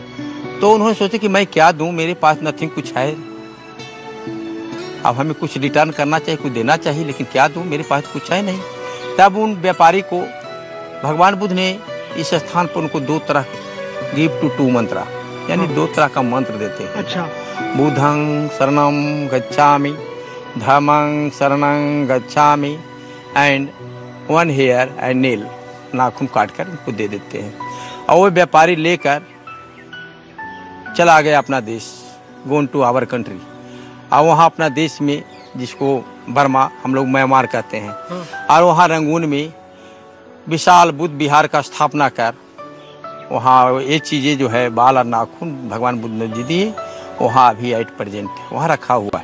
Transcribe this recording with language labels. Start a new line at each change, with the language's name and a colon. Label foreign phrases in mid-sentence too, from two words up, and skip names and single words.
Hindi: तो उन्होंने सोचा कि मैं क्या दूं, मेरे पास नथिंग कुछ है, अब हमें कुछ रिटर्न करना चाहिए, कुछ देना चाहिए, लेकिन क्या दूं, मेरे पास कुछ है नहीं. तब उन व्यापारी को भगवान बुद्ध ने इस स्थान पर उनको 2 तरह
English: give to
Hindi: 2 मंत्र, यानी 2 तरह का मंत्र देते हैं. अच्छा.
Pali: बुद्धं शरणं गच्छामि, धम्मं शरणं गच्छामि
English: and 1 hair and nail,
Hindi: नाखून काट कर उनको दे देते हैं. और वो व्यापारी लेकर चला गया अपना देश,
English: gone to our country.
Hindi: और वहाँ अपना देश में, जिसको बर्मा हम लोग म्यांमार कहते हैं, और वहाँ रंगून में विशाल बुद्ध विहार का स्थापना कर वहाँ ये चीज़ें जो है बाल और नाखून भगवान बुद्ध ने दी दिए, वहाँ अभी
English: at present
Hindi: वहाँ रखा हुआ है,